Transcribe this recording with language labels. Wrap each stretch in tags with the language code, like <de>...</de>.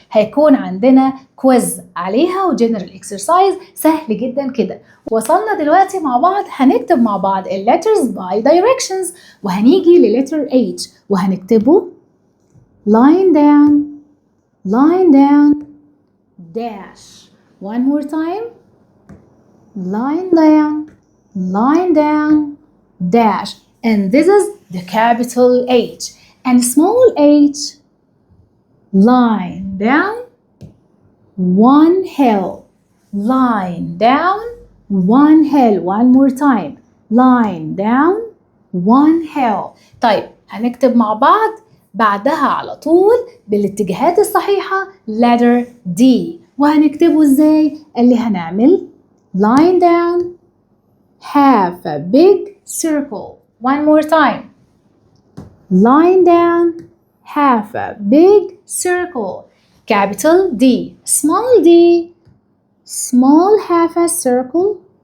<ar>هيكون عندنا كويز عليها وجنرال اكسرسايز سهل جدا كده. وصلنا دلوقتي مع بعض هنكتب مع بعض</ar> <en>letters by directions،</en> <ar>وهنيجي للتر H وهنكتبه</ar> <en>line down, line down, dash. One more time. Line down, line down, dash. And this is the capital H. And small h, line down, one hill, line down, one hill. One more time. Line down, one hill.</en> <ar>طيب هنكتب مع بعض بعدها على طول بالاتجاهات الصحيحة</ar> <en>letter D.</en> <ar>وهنكتبه ازاي؟ اللي هنعمل</ar> <en>line down, have a big circle. One more time. Line down, have a big circle. Capital D. Small d, small half a circle.</en>